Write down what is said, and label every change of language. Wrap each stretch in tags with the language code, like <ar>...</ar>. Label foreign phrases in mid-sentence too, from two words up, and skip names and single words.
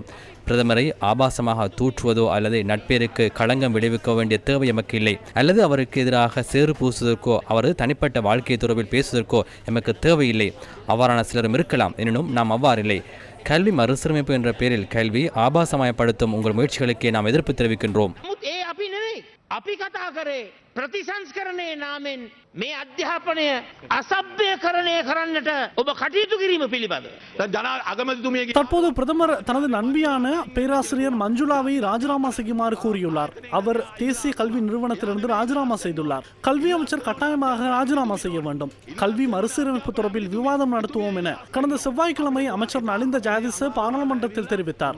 <ta>பிரதமரை ஆபாசமாக தூற்றுவதோ அல்லது நட்பேருக்கு களங்கம் விளைவிக்க வேண்டிய தேவை எமக்கு இல்லை. அல்லது அவருக்கு எதிராக சேறு பூசுவதற்கோ அவரது தனிப்பட்ட வாழ்க்கை தொடர்பில் பேசுவதற்கோ எமக்கு தேவையில்லை. அவ்வாறான சிலரும் இருக்கலாம். எனினும் நாம் அவ்வாறில்லை. கல்வி மறுசீரமைப்பு என்ற பெயரில் கல்வி ஆபாசமயப்படுத்தும் உங்கள் முயற்சிகளுக்கே நாம் எதிர்ப்பு தெரிவிக்கின்றோம்.</ta> <si>අපි කතා කරේ ප්‍රතිසංස්කරණයේ නාමෙන් මේ අධ්‍යාපනය අසභ්‍යකරණය කරන්නට ඔබ කටයුතු කිරීම පිළිබඳව</si> <ta>தற்போது பிரதமர் தனது நண்பியான பேராசிரியர் மஞ்சுளாவை ராஜினாமா செய்யுமாறு கூறியுள்ளார். அவர் தேசிய கல்வி நிறுவனத்திலிருந்து ராஜினாமா செய்துள்ளார். கல்வி அமைச்சர் கட்டாயமாக ராஜினாமா செய்ய வேண்டும். கல்வி மறுசீரமைப்பு தொடர்பில் விவாதம் நடத்துவோம் என கடந்த செவ்வாய்க்கிழமை அமைச்சர் நலிந்த ஜாதிச பாராளுமன்றத்தில் தெரிவித்தார்.</ta>